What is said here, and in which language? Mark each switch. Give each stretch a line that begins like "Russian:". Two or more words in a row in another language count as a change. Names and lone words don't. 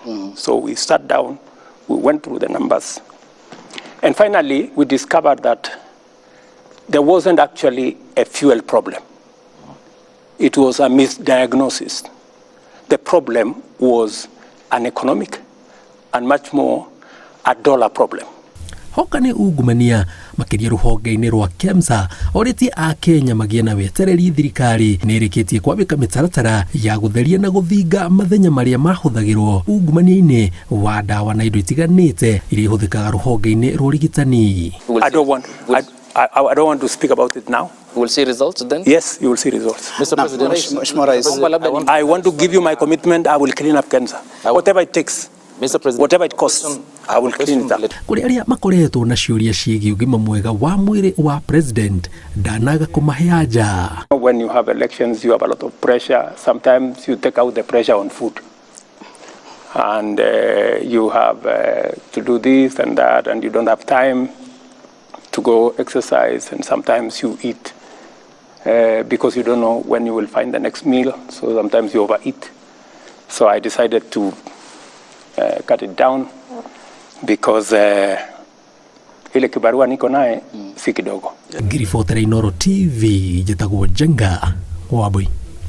English: So we sat down, we went through the numbers, and finally we discovered that there wasn't actually a fuel problem. It was a misdiagnosis. The problem was an economic and much more a dollar problem.
Kikuyu: Hoka nĩ ungumania makĩria rũhonge-inĩ rwa KEMSA orĩtie a Kenya magĩe na wetereri thirikari nĩ ĩrĩkĩtie kwambĩka mĩtaratara ya gũtheria na gũthinga mathenya marĩa mahũthagĩrwo ungumania-inĩ wa ndawa na indo itiganĩte iria ihũthĩkaga rũhonge-inĩ rwa ũrigitani.
English: I don't want to speak about it now. We will see results then? Yes, you will see results. Mr. President, I want to give you my commitment. I will clean up cancer. Whatever it takes. Mr. President, whatever it costs, I will clean it up.
Kikuyu: Kũrĩ arĩa makoretwo na ciũria ciĩgiĩ ũgima mwega wa mwĩrĩ wa president ndanaga kũmahe anja.
English: When you have elections, you have a lot of pressure. Sometimes you take out the pressure on food. And you have to do this and that, and you don't have time to go exercise, and sometimes you eat because you don't know when you will find the next meal, so sometimes you overeat. So I decided to cut it down because
Swahili: ile kibarua niko naye si kidogo.
Kikuyu: Ngiribotera Inooro TV, njĩtagwo Jenga Wambui.